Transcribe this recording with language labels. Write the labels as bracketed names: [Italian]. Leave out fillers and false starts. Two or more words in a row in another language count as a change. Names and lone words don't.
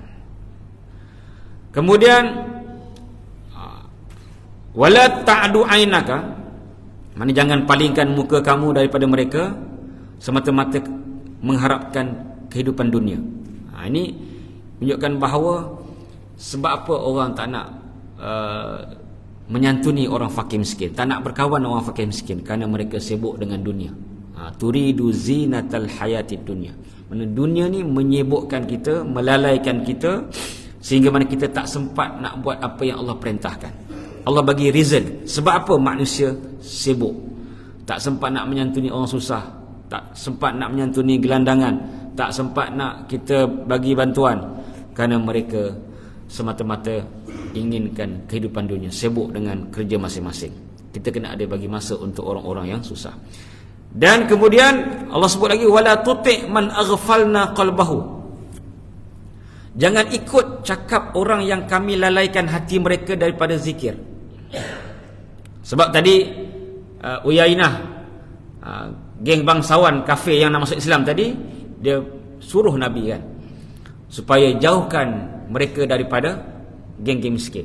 [Malay] Kemudian [Arabic] ولا تعد عيناك, [Malay] maknanya jangan palingkan muka kamu daripada mereka semata-mata mengharapkan kehidupan dunia. Ini menunjukkan bahawa sebab apa orang tak nak menyantuni orang fakir miskin, tak nak berkawan orang fakir miskin, kerana mereka sibuk dengan dunia. [Arabic] تريد زينة الحياة الدنيا. [Malay] Mana dunia ni menyibukkan kita, melalaikan kita, sehingga mana kita tak sempat nak buat apa yang Allah perintahkan. Allah bagi reason sebab apa manusia sibuk, tak sempat nak menyantuni orang susah, tak sempat nak menyantuni gelandangan, tak sempat nak kita bagi bantuan, kerana mereka semata-mata inginkan kehidupan dunia, sibuk dengan kerja masing-masing. Kita kena ada bagi masa untuk orang-orang yang susah. Dan kemudian Allah sebut lagi, [Arabic] ولا تطع من أغفلنا قلبه, [Malay] jangan ikut cakap orang yang kami lalaikan hati mereka daripada zikir. Sebab tadi Uyainah, geng bangsawan kafir yang nak masuk Islam tadi, dia suruh Nabi kan supaya jauhkan mereka daripada geng-geng miskin.